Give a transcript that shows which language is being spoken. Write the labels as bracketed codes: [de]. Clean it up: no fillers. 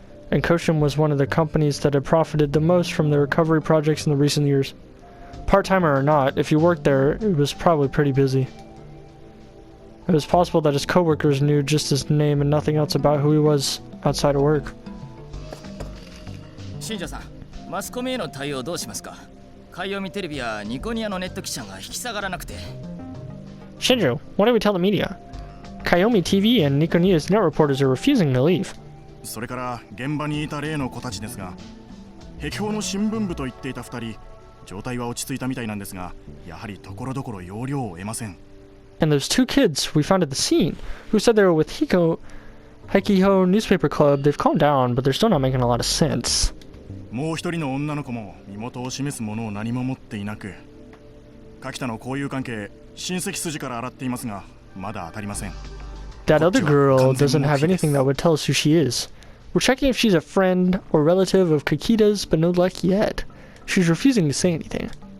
[en] And Koshin was one of the companies that had profited the most from the recovery projects in the recent years. Part-timer or not, if you worked there, it was probably pretty busy. It was possible that his coworkers knew just his name and nothing else about who he was outside of work. [ja] Shinju-san, マスコミへの対応どうしますか?Kayomi Television やニコニアのネット記者が引き下がらなくて。 [en] Shinju, what do we tell the media? Kayomi TV and Nikonia's net reporters are refusing to leave. [ja] それから現場にいた例の子たちですが、壁報の新聞部と言っていた2人、状態は落ち着いたみたいなんですが、やはりところどころ要領を得ません。 [en] And those two kids we found at the scene, who said they were with Heikiho Newspaper Club, they've calmed down, but they're still not making a lot of sense. [ja] もう一人の女の子も身元を示すものを何も持っていなく、柿田の交友関係、親戚筋から洗っていますが、まだ当たりません。 [en] That other girl doesn't have anything that would tell us who she is. We're checking if she's a friend or relative of Kakita's, but no luck yet. She's refusing to say anything.